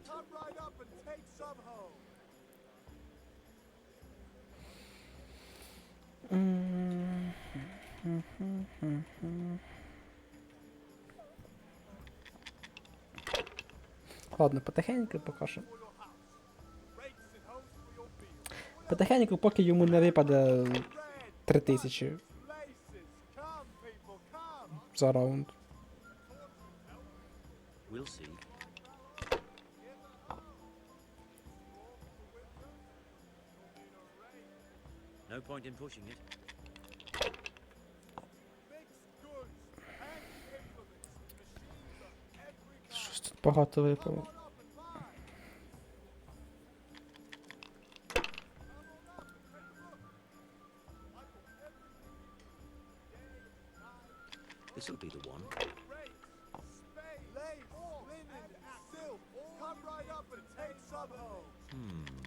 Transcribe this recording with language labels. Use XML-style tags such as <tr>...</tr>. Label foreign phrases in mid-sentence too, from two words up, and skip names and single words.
<en>Come right up and take some home.</en> <uk>Ладно, потихеньку поки що. Потихеньку, поки йому не випаде 3000 за раунд.</uk> <en>We'll see. No point in pushing it.</en> <uk>Щось тут багато випало.</uk> <en>This'll be the one. Come right up and take some home.</en>